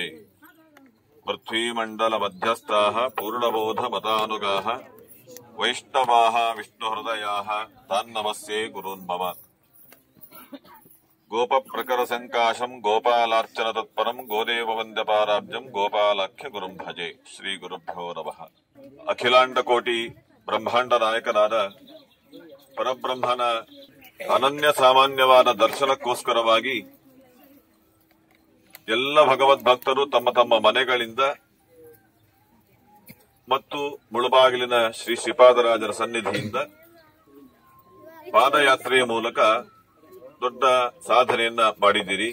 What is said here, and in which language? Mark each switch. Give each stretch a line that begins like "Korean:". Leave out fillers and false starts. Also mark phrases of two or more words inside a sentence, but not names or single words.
Sanskrit: ಪೃಥ್ವೀಮಂಡಲ ಮಧ್ಯಸ್ಥಾಃ ಪೂರ್ಣಬೋಧ ಮತಾನುಗಾಃ ವೈಷ್ಣವಾಃ ವಿಷ್ಣುಹೃದಯಾಃ ತಾನ್ನಮಸ್ಯೆ ಗುರುನ್ ಮಮ. ಗೋಪ ಪ್ರಕರ ಸಂಕಾಶಂ ಗೋಪಾಲಾರ್ಚನ ತತ್ಪರಂ ಗೋದೇವ ವಂದ್ಯಪಾರಾಬ್ಜಂ ಗೋಪಾಲಾಖ್ಯ ಗುರುಂ ಭಜೆ. ಶ್ರೀ ಗುರುಭ್ಯೋ ನಮಃ.
Kannada: ಅಖಿಲಾಂಡ ಕೋಟಿ ಬ್ರಹ್ಮಾಂಡ ನಾಯಕನಾದ ಪರಬ್ರಹ್ಮನ ಅನನ್ಯ ಸಾಮಾನ್ಯವಾದ ದರ್ಶನಕ್ಕೋಸ್ಕರವಾಗಿ ಎಲ್ಲ ಭಗವದ್ ಭಕ್ತರು ತಮ್ಮ ತಮ್ಮ ಮನೆಗಳಿಂದ ಮತ್ತು ಮುಳುಬಾಗಿಲಿನ ಶ್ರೀ ಶ್ರೀಪಾದರಾಜರ ಸನ್ನಿಧಿಯಿಂದ ಪಾದಯಾತ್ರೆಯ ಮೂಲಕ ದೊಡ್ಡ ಸಾಧನೆಯನ್ನ ಮಾಡಿದ್ದೀರಿ.